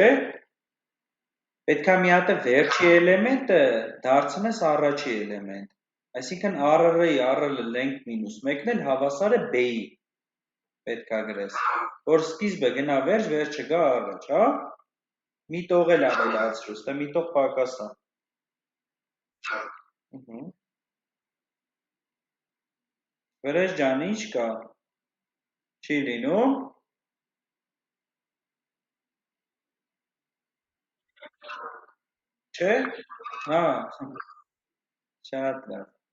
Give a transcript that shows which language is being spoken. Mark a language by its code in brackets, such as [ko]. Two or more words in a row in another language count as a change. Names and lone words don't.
[hy] Պետք է մի հատ վերջի էլեմենտը դարձնես առաջի էլեմենտ։ Այսինքն RR-ի RL [en] length minus 1- [hy] ն էլ հավասար է B-ի։ Պետք է գրես, որ սկիզբը գնա վերջ, վերջը գա առաջ, հա։ Մի տող էլ ավելացրու, ստե մի տող պակաս է։ Վրեժ ջան, ինչ կա։ Չի լինում։ Չէ։ Հա։ Շատ լավ։